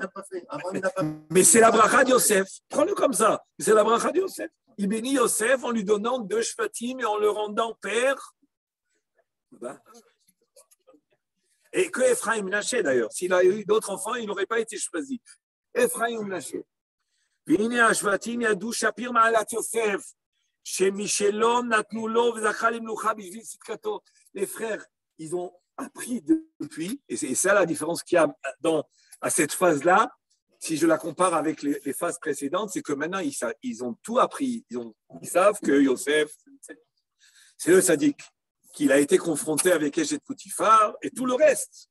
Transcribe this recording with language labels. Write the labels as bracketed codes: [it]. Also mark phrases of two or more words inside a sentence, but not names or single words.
[fr] Mais c'est la bracha de Yosef. Prends-le comme ça. C'est la bracha de Yosef. Il bénit Yosef en lui donnant 2 shvatim et en le rendant père. Et que Ephraim Menaché d'ailleurs. S'il a eu d'autres enfants, il n'aurait pas été choisi. Ephraim Menaché. [he] והנה השבטים ידעו שפיר מעלת יוסף, שמשלום נתנו לו וזכה למלוכה בשביל צדקתו. [fr] Les frères, ils ont appris depuis, et c'est ça la différence qu'il y a à cette phase-là, si je la compare avec les phases précédentes, c'est que maintenant, ils ont tout appris. Ils savent que Yosef, c'est le sadique, qu'il a été confronté avec Eshet Poutifar, et tout le reste.